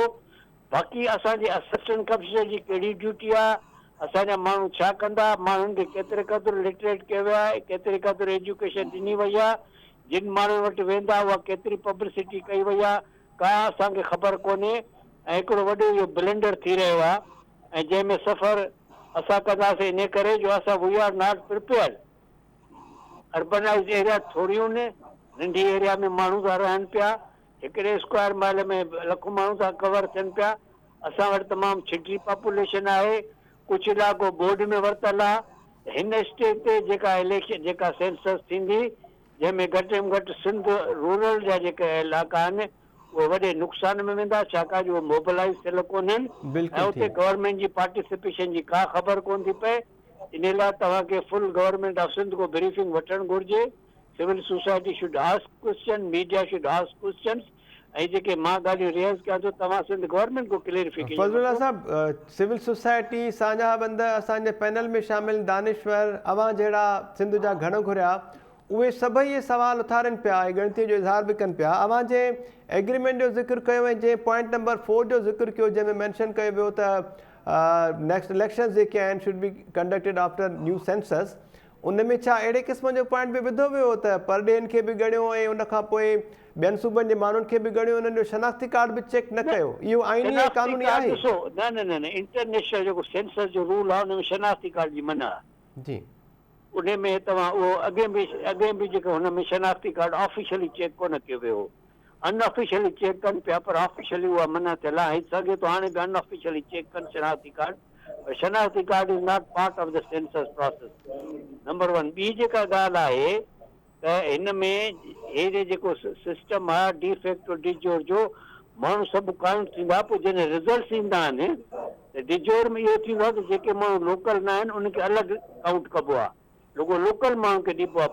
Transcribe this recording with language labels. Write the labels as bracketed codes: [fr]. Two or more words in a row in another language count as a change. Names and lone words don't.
[sd] बाक़ी असांजे असिस्टेंट कमिश्नर जी कहिड़ी ड्यूटी आहे, असांजा माण्हू छा कंदा, माण्हुनि खे केतिरे क़दुरु लिटरेट कयो वियो आहे, केतिरे क़दुरु एजुकेशन ॾिनी वई आहे, जिन माण्हुनि वटि वेंदा उहा केतिरी पब्लिसिटी कई वई आहे, का असांखे ख़बर कोन्हे। ऐं हिकिड़ो वॾो इहो ब्लेंडर थी रहियो आहे, ऐं जंहिंमें सफ़र असां कंदासीं इन करे जो असां [en] we are not prepared. urbanized area [sd] थोरियूं आहिनि, नंढी एरिया में माण्हू था रहनि पिया, हिकिड़े [en] square mile [sd] में लखों माण्हू था कवर थियनि पिया। असां वटि तमामु छिटी पॉपुलेशन आहे, कुझु इलाइक़ो बोर्ड में वरितल आहे। हिन स्टेज ते जेका इलेक्शन जेका सेंसस थींदी, जंहिंमें घटि में घटि सिंध रूरल जा जेके इलाइक़ा आहिनि उहे वॾे नुक़सान में वेंदा, छाकाणि जो उहे मोबिलाइज़ थियल कोन्हनि, बिल्कुलु ऐं उते गवर्नमेंट जी पार्टिसिपेशन जी का ख़बर कोन थी पए। इन लाइ तव्हांखे [en] full government of Sindh [sd] को ब्रीफिंग वठणु घुरिजे। [en] civil society should ask question, media should ask questions, [sd] ऐं जेके मां ॻाल्हियूं रेज़ कयां थो तव्हां सिंध गवर्नमेंट को क्लियरिफिकेशन। फज़लुल्लाह साहब, [en] civil society [sd] साझा बंद असांजे पैनल में शामिल दानिश्वर अवां जहिड़ा सिंध जा घणो घुरिया, उहे सभई इहे सवाल उथारनि पिया ऐं ॻणितीअ जो इज़हार बि कनि पिया। अवां जे एग्रीमेंट जो ज़िक्र कयो ऐं जंहिं पॉइंट नंबर 4 जो ज़िक्र कयो, जंहिंमें मैंशन कयो वियो त [en] next elections [sd] जेके आहिनि [en] should be conducted after new census, [sd] उन में छा अहिड़े क़िस्म जो पॉइंट बि विधो वियो त परॾेहनि खे बि ॻणियो ऐं उन खां पोइ ॿियनि सूबनि जे माण्हुनि खे बि ॻणियो, उन्हनि जो शनाख़्ती कार्ड बि चेक न कयो? इहो आईनी ऐं क़ानूनी आहे? न इंटरनेशनल जेको सेंसस जो रूल आहे, हुन में शनाख़्ती कार्ड जी मना आहे। जी उन में तव्हां उहो अॻे बि जेको हुन में शनाख़्ती कार्ड ऑफिशियली चेक कोन कयो वियो, अनऑफिशियली चेक कनि पिया, पर ऑफिशियली उहा मना थियल आहे। सघे थो हाणे बि अनऑफिशियली चेक कनि शनाख़्ती कार्ड, पर शनाख़्ती कार्ड [en] is not part of the census process, [sd] नंबर 1। ॿी जेका ॻाल्हि आहे त हिन में हे जेको सिस्टम आहे डी फैक्टो डिजोर जो, माण्हू सभु काउंट थींदा, पोइ जॾहिं रिज़ल्ट ईंदा आहिनि त डिजोर में इहो थींदो आहे त जेके माण्हू लोकल न आहिनि उनखे अलॻि काउंट कबो आहे, रुगो लोकल माण्हू खे ॾिबो आहे।